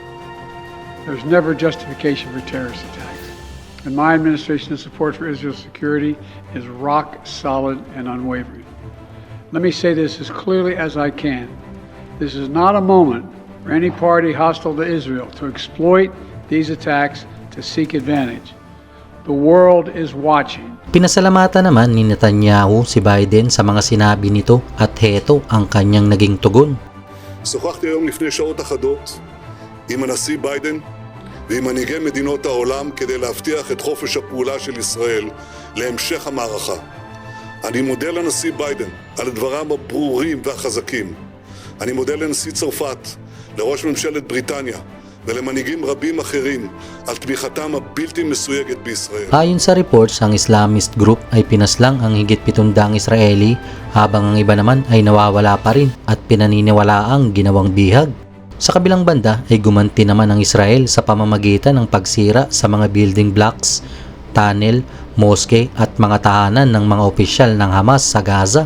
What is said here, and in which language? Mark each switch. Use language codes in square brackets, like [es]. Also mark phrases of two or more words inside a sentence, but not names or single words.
[en] There's never justification for terrorist attacks. And my administration's support for Israel's security is rock solid and unwavering. Let me say this as clearly as I can. This is not a moment for any party hostile to Israel to exploit these attacks to seek advantage. The world is watching. [tl] Pinasalamatan naman ni Netanyahu si Biden sa mga sinabi nito at heto ang kanyang naging tugon. [he] שוחחתי היום לפני שעות אחדות עם הנשיא ביידן ועם מנהיגי מדינות העולם כדי להבטיח את חופש הפעולה של ישראל להמשך המערכה. אני מודה לנשיא ביידן על דבריו הברורים והחזקים. אני מודה לנשיא צרפת, לראש ממשלת בריטניה ולמנהיגים רבים אחרים על תמיכתם הבלתי מסויגת בישראל. [tl] Ayon sa reports, ang Islamist group ay pinaslang ang higit 700 Israeli habang ang iba naman ay nawawala pa rin at pinaniniwalaang ginawang bihag. Sa kabilang banda ay gumanti naman ang Israel sa pamamagitan ng pagsira sa mga [en] building blocks, [tl] tunnel, moske at mga tahanan ng mga opisyal ng Hamas sa Gaza.